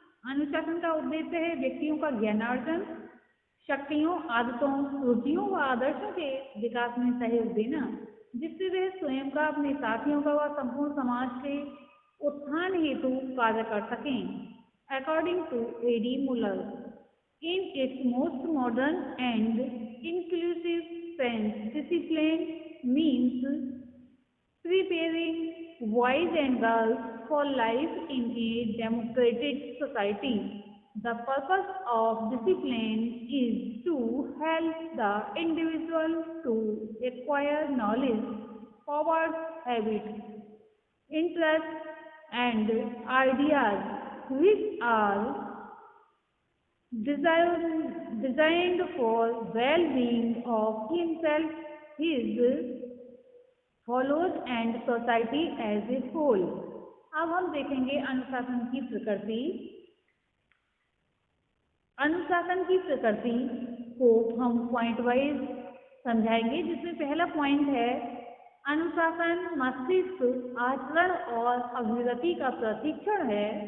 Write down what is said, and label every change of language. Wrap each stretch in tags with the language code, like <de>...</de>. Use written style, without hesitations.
<hi>अनुशासन का उद्देश्य है व्यक्तियों का ज्ञानार्जन, शक्तियों, आदतों, रुचियों व आदर्शों के विकास में सहयोग देना, जिससे वे स्वयं का, अपने साथियों का व संपूर्ण समाज के उत्थान हेतु कार्य कर सकें।</hi> <en>According to A.D. Muller, in its most modern and inclusive sense, discipline means preparing boys and girls for life in a democratic society. The purpose of discipline is to help the individual to acquire knowledge, powers, habits, interests, and ideas which are designed for well-being of himself, his follows and society as a whole।</en> <hi>अब हम देखेंगे अनुशासन की प्रकृति। अनुशासन की प्रकृति को हम पॉइंट वाइज समझाएंगे, जिसमें पहला पॉइंट है अनुशासन मस्तिष्क, आचरण और अभिव्यक्ति का प्रशिक्षण है।</hi>